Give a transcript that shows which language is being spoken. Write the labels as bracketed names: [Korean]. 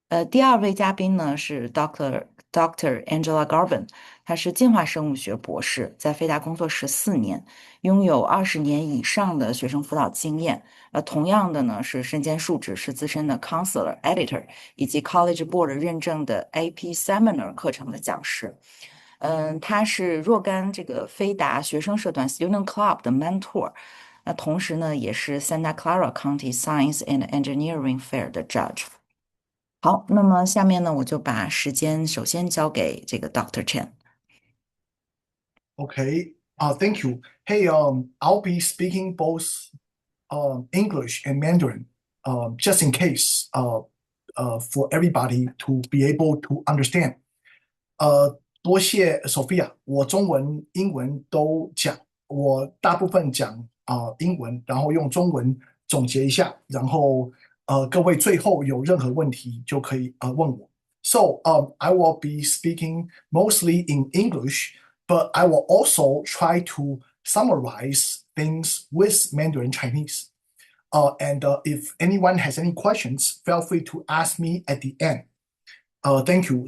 [Chinese] 第2位嘉宾呢是 Dr. Angela Garben， 她是进化生物学博士，在飞达工作14年，拥有20年以上的学生辅导经验。同样的呢是身兼数职，是资深的 counselor、editor 以及 College Board 认证的 AP Seminar 课程的讲师。他是若干这个飞达学生社团 Student Club 的 mentor。那同时呢，也是 Santa Clara County Science and Engineering Fair 的 judge。好，那么下面呢，我就把时间首先交给这个 Dr. Chen。 [English] Okay. Thank you. Hey, I'll be speaking both English and Mandarin, just in case, for everybody to be able to understand. [Chinese] 多谢 Sophia，我中文、英文都讲，我大部分讲英文，然后用中文总结一下，然后各位最后有任何问题就可以问我。 [English] So I will be speaking mostly in English, but I will also try to summarize things with Mandarin Chinese. And if anyone has any questions, feel free to ask me at the end. Thank you.